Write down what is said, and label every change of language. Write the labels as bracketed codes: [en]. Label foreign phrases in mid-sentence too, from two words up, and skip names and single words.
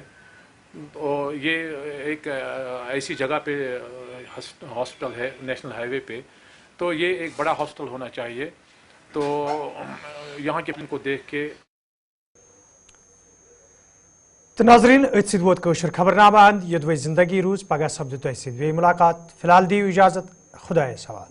[ur] اور یہ ایک ایسی جگہ پہ ہاسپٹل ہے [en] national highway [ur] پہ تو یہ ایک بڑا ہاسپٹل ہونا چاہیے. تو یہاں کے کو دیکھ کے [ks] تو ناظرین ات ست ووت کوشر خبرنامہ اند یدوی زندگی روز پگہ سپدِ تۄہہِ سۭتۍ بیٚیہِ ملاقات. فی الحال دِیِو اجازت خدایس حوالہٕ.